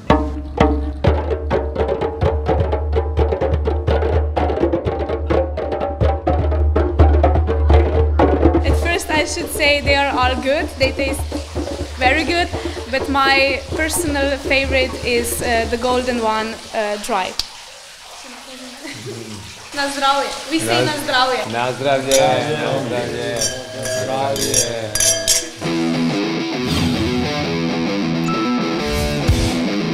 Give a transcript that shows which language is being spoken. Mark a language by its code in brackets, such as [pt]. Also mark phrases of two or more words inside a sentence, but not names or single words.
[en] At first I should say they are all good. They taste very good, but my personal favorite is the golden one, dry. [sl] Na zdravje. [en] We say [sl] na zdravje. Na zdravje. Na zdravje. Zdravje.